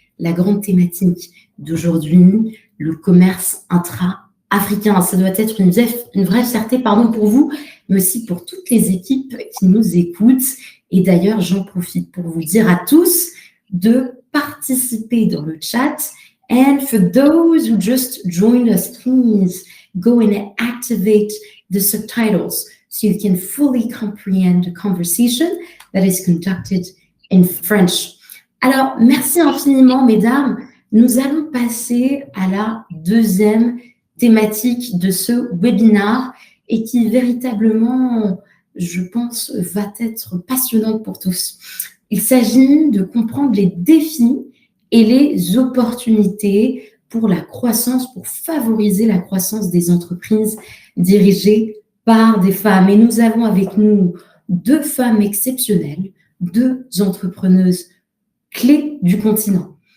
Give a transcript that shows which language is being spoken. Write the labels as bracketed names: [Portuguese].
[French] la grande thématique d'aujourd'hui, le commerce intra-africain. Ça doit être une vraie fierté pour vous, mais aussi pour toutes les équipes qui nous écoutent. Et d'ailleurs, j'en profite pour vous dire à tous de participer dans le chat. [English] And for those who just joined us, please go and activate the subtitles so you can fully comprehend the conversation that is conducted in French. [French] Alors, merci infiniment, mesdames. Nous allons passer à la deuxième thématique de ce webinaire et qui véritablement, je pense, va être passionnante pour tous. Il s'agit de comprendre les défis et les opportunités pour la croissance, pour favoriser la croissance des entreprises dirigées par des femmes. Et nous avons avec nous deux femmes exceptionnelles, deux entrepreneuses clés du continent.